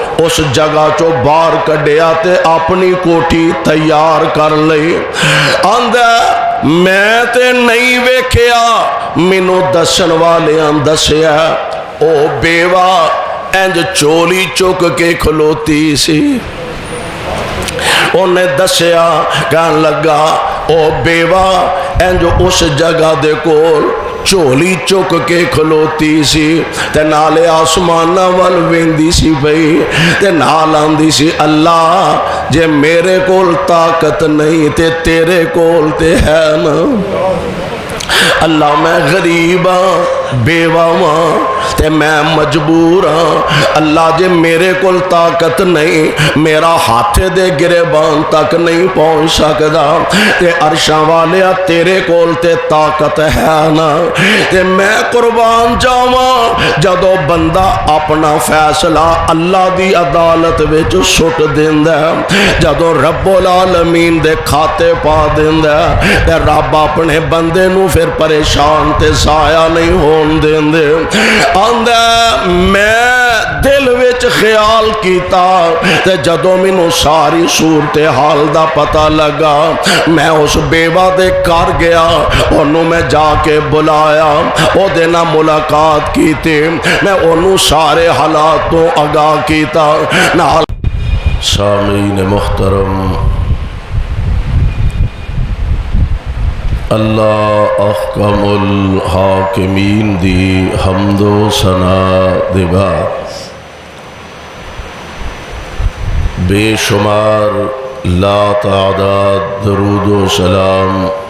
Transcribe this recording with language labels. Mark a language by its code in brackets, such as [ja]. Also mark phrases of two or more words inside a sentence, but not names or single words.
[pa] اس جگہ چو باہر کڈیا تے اپنی کوٹھی تیار کر لئی آندا میں تے نہیں ویکھیا مینوں دسن والیاں دسیا او بیوہ انج چولی چک کے کھلوتی سی انہیں دسیا کہن لگا او بیوہ انج اس جگہ دے کول چولی چک کے کھلوتی سی تے نالے آسمانہ وال ویندی سی بھئی تے نال آندی سی اللہ جے میرے کول طاقت نہیں تے تیرے کول تے ہے نا اللہ میں غریب ہاں بیوہ ہاں تے میں مجبور ہاں اللہ جے میرے کول طاقت نہیں میرا ہاتھ دے گریبان تک نہیں پہنچ سکدا تے عرشاں والیا تیرے کول تے طاقت ہے نا تے میں قربان جاواں جدو بندہ اپنا فیصلہ اللہ دی عدالت وچ سٹ دیندا ہے جدو [ar] رب العالمین [pa] دے کھاتے پا دیندا ہے تے رب اپنے بندے نو پھر پریشان تے ضائع نہیں ہون دیندے آندا میں دل وچ خیال کیتا تے جدوں مینوں ساری صورتحال دا پتہ لگا میں اس بیوہ دے گھر گیا انہوں میں جا کے بلایا او دے نال ملاقات کیتی میں انہوں سارے حالاتوں آگاہ کیتا نال سامعین محترم اللہ [ar] احکم الحاکمین [pa] دی حمد و ثنا دے بعد بے شمار لا تعداد درود و سلام